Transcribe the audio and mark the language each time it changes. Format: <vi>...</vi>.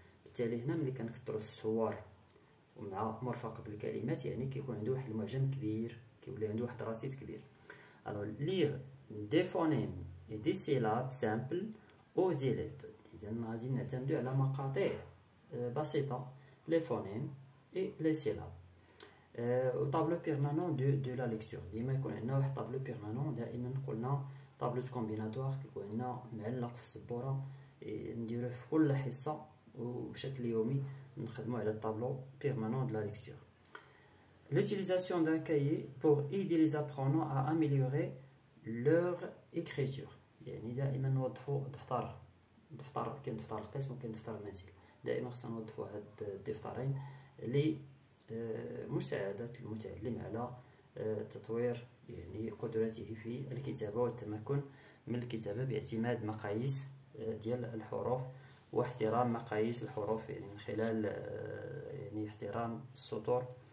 <ar>بالتالي هنا ملي كنكثروا الصور ومع مرفق بالكلمات يعني كيكون عنده واحد المعجم كبير، كيولي عنده واحد الرصيد كبير.</ar> <fr>alors lire des phonèmes et des syllabes simples aux élèves.</fr> <ar>إذا غادي نعتمدو على مقاطع بسيطة لي فونيم</ar> <fr>et les syllabes. au tableau permanent de la lecture.</fr> <ar>ديما يكون عندنا واحد طابلو بيرمانون. دائما قلنا طابلو كومبيناتوار كيكون عندنا معلق في السبورة نديروه في كل حصة وبشكل يومي نخدمو على الطابلو</ar> <fr>permanent de la lecture. L'utilisation d'un cahier pour aider les apprenants à améliorer leur écriture.</fr> <ar>يعني دائما نوظفو دفتر كاين دفتر القسم وكاين دفتر المنزل. دائما خصنا نوظفو هاد الدفترين لمساعدة المتعلم على تطوير يعني قدراته في الكتابة والتمكن من الكتابة باعتماد مقاييس ديال الحروف واحترام مقاييس الحروف، يعني من خلال يعني احترام السطور ديال الورقة. إذا هنا كنديرو</ar> <fr>لونسينيون سي لو ديريكتور</fr>